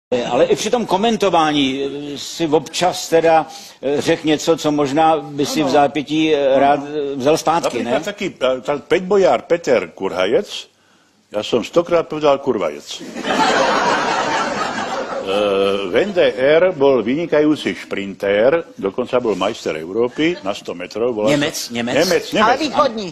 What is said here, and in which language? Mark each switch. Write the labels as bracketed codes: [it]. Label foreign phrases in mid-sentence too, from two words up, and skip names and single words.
[cs] Ale i při tom komentování si občas teda řekl něco, co možná by si v zápětí rád vzal zpátky, ne? [sk] Napríklad taký peťbojár Peter Kurhajec, ja som 100-krát povedal kurvajec. Wender bol vynikajúci šprintér, dokonca bol majster Európy na 100 metrov. Nemec. [cs] Ale východní.